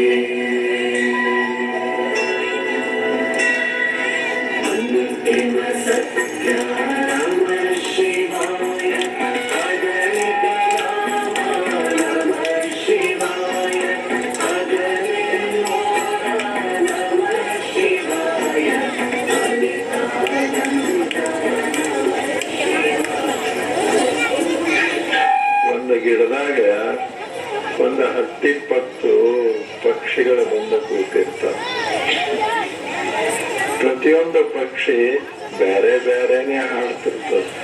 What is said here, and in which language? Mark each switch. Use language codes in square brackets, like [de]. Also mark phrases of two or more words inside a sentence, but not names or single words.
[sa] अन्तिम सत्या नमः शिवाय। अगणित नमः शिवाय। अगणित नमः शिवाय। [kn] ಒಂದು ಗಿಡದಾಗ ಒಂದು 10-20 ಪಕ್ಷಿಗಳು ಬಂದು ಕೂತಿರ್ತಾವ. ಪ್ರತಿಯೊಂದು ಪಕ್ಷಿ ಬೇರೆ ಬೇರೆನೆ ಹಾಡ್ತಿರ್ತದೆ.